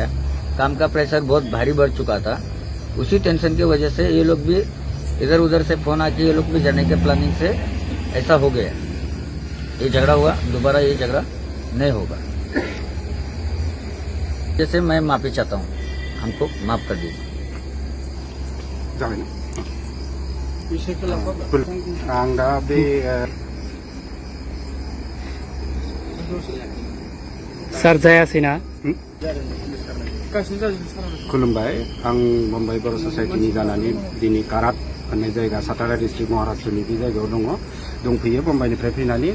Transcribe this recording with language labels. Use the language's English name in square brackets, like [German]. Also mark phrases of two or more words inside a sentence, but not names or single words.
[Hindi] काम का प्रेशर बहुत भारी बढ़ चुका था, उसी टेंशन की वजह से ये लोग भी इधर उधर से फोन आके ये लोग भी जाने के प्लानिंग से ऐसा हो गया। ये झगड़ा हुआ, दोबारा ये झगड़ा नहीं होगा। जैसे मैं माफी चाहता हूँ, हमको माफ कर दीजिए। [Bodo] जाबाय ना विषयखौ आं दा बे सार जायासैना खुलुमबाय। आं मुम्बाइ बर' ससाइटिनि जानानै दिनै कारात होननाय जायगा सातारा डिस्ट्रिक्ट महाराष्ट्रनि बे जायगायाव दंफैयो मुम्बाइनिफ्राय फैनानै।